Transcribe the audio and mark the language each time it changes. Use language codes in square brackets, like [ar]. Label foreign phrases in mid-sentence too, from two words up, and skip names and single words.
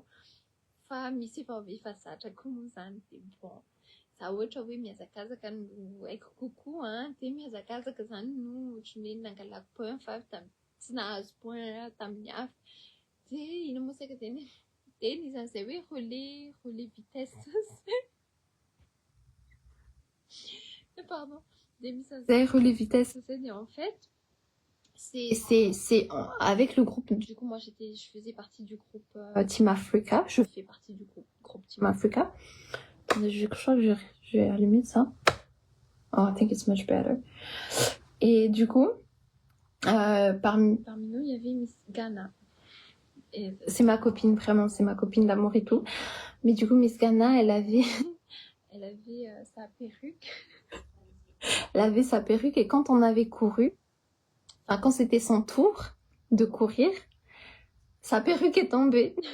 [mg] Fa misy efa zatra koa moa zany de bon. Za ohatra hoe mihazakazaka no haiko kokoa de mihazakazaka zany no ohatran'ny hoe nangalako point fa tsy nahazo point tamin'ny hafa. De ino moa saika zany de nisan'izay hoe [fr] relais vitesse pardon. [mg] De misan'izay [fr] relais vitesse et en fait c'est avec le groupe. Du coup moi je faisais partie du groupe Team Africa. Je fais partie du groupe Team Africa. Je crois que je vais allumer ça. [en] Oh, I think it's much better. [fr] Et du coup, parmi nous, il y avait Miss Ghana. Et c'est ma copine, vraiment, c'est ma copine d'amour et tout. Mais du coup, Miss Ghana, elle avait sa perruque. Elle avait sa perruque et quand on avait couru, enfin quand c'était son tour de courir, sa perruque est tombée.